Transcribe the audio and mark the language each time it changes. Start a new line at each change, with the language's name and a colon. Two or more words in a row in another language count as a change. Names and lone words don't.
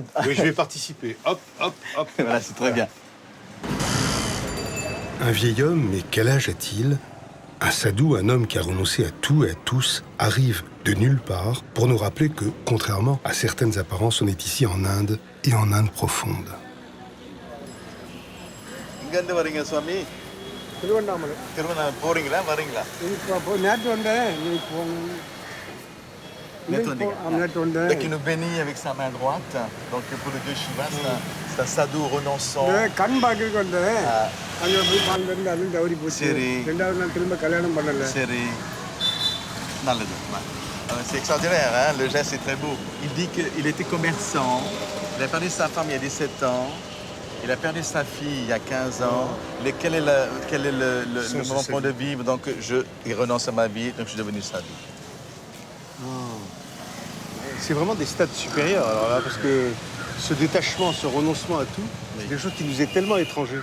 French: Oui, je vais participer. Hop, hop, hop. Voilà, c'est très bien. Un vieil homme, mais quel âge a-t-il? Un sadou, un homme qui a renoncé à tout et à tous, arrive de nulle part pour nous rappeler que, contrairement à certaines apparences, on est ici en Inde et en Inde profonde.
Tamil: இங்கேருந்து வரீங்க சுவாமி திருவண்ணாமலை திருவண்ணாமலை போறீங்களா வரீங்களா இப்போ நேற்று வந்தேன் இன்னைக்கு போகணும் நேற்று வந்தீங்க நேற்று வந்தேன்
French: Donc il nous bénit avec sa main droite. Donc pour le dieu Shiva, c'est un sadhu renonçant.
Tamil: கண் பார்க்கறதுக்கு வந்தேன் அங்கே போய் பார்த்துருந்து அதுவும் தவறி போச்சு சரி. ரெண்டாவது நாள் திரும்ப கல்யாணம் பண்ணல Serré. நல்லது.
French: C'est extraordinaire, hein? Le geste est très beau. Il dit qu'il était commerçant, il a perdu sa femme il y a 17 ans, il a perdu sa fille il y a 15 ans. Quel est le moment point de vivre? Donc il renonce à ma vie, donc je suis devenu sadhu. C'est vraiment des stades supérieurs, alors là, parce que ce détachement, ce renoncement à tout, c'est quelque chose qui nous est tellement étranger.